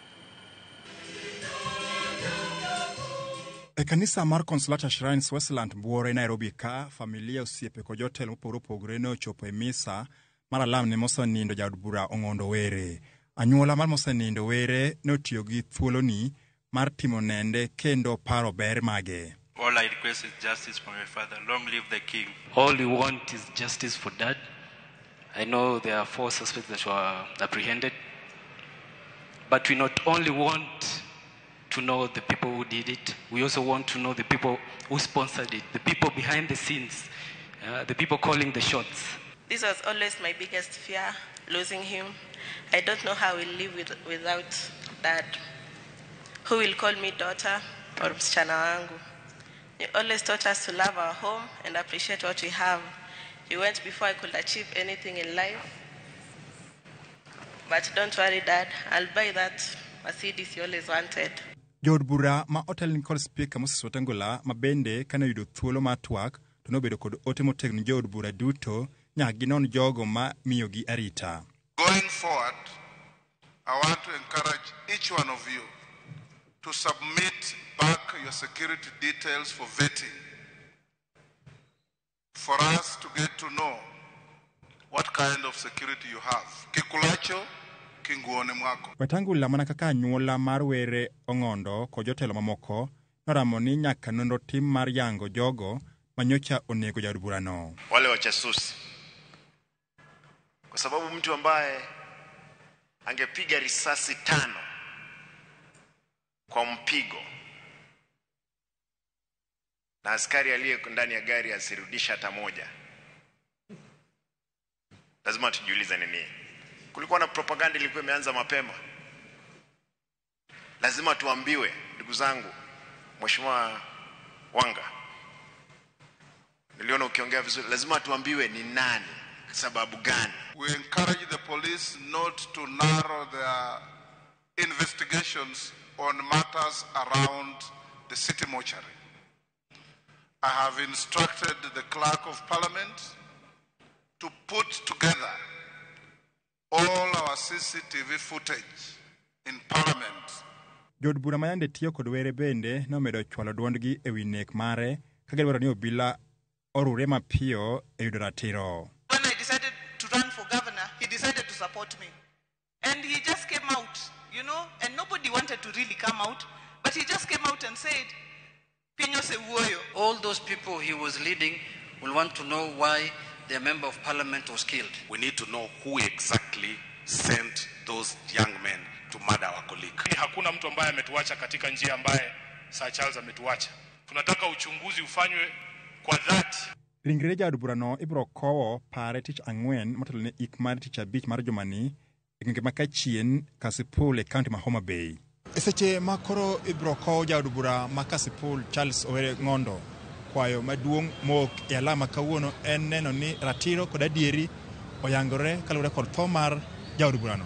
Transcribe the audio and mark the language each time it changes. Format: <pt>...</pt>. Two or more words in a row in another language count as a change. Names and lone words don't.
<luo>E kanisa mar Consolata Shrines Westland Buore Nairobi ka, familia, osiepe kod jotelo mopogore opogore ne ochopo e misa mar alam ne mosenindo jaod bura Ong'ondo Were. Anyuola mar mosenindo Were ne otiyo gi thuoloni mar timo nende kendo paro ber mage.</luo> <en>All I request is justice for my father. Long live the king. All we want is justice for Dad. I know there are 4 suspects that were apprehended, but we not only want to know the people who did it, we also want to know the people who sponsored it, the people behind the scenes, the people calling the shots. This was always my biggest fear, losing him. I don't know how we'll live without Dad. Who will call me daughter or</en> <sw>msichana wangu?</sw> <en>He always taught us to love our home and appreciate what we have. He went before I could achieve anything in life. But don't worry, Dad, I'll buy that Mercedes you always wanted.</en> <luo>Jod bura ma otelni kod Spika Moses Wetangula ma bende kane yudo thuolo mar twak to nobedo kod ote motegno jod bura duto nyaka ginon jogo ma miyogi arita.</luo> <en>Going forward, I want to encourage each one of you to submit back your security details for vetting, for us to get to know what kind of security you have.</en> <sw>Kikulacho, kinguone mwako.</sw> <luo>Wetangula mana kaka anyuola mar Were Ong'ondo kod jotelo mamoko noramo ni nyaka nonro tim mar yango jogo manyocha onego jaod burano.</luo> <sw>Wale wachasusi. Kwa sababu mtu ambaye angepiga risasi 5 kwa mpigo na askari aliye ndani ya gari asirudisha hata moja, lazima tujiulize nini. Kulikuwa na propaganda ilikuwa imeanza mapema. Lazima tuambiwe, ndugu zangu, Mheshimiwa Wanga, niliona ukiongea vizuri, lazima tuambiwe ni nani, sababu gani.</sw> <en>We encourage the police not to narrow their investigations on matters around the city mortuary. I have instructed the Clerk of Parliament to put together all our CCTV footage in Parliament.</en> <luo>Jod bura mayande tiyo kod Were bende nomedo chwalo duondgi ewi nek mare ka gidwaro ni obila orure mapiyo e yudo ratiro.</luo> <en>When I decided to run for governor, he decided to support me. And he just came out, you know, and nobody wanted to really come out, but he just came out and said, all those people he was leading will want to know why their member of parliament was killed. We need to know who exactly sent those young men to murder our colleague.</en> <sw>Hakuna mtu ambaye ametuacha katika njia ambaye Sir Charles ametuacha. Tunataka uchunguzi ufanywe kwa dhati.</sw> <luo>Ringre jaod burano ibro kowo pare tich ang'wen motelo ne ik mar tich abich mar jumani e gwenge ma Kachien, Kasipul e kaunti ma Homa Bay. E seche ma koro ibro kowo jaod bura ma Kasipul Charles Owere Ng'ondo, kwayo maduong' mok e alama kawuono en neno ni ratiro kod adieri oyangore kaluwore kod tho mar jaod burano.</luo>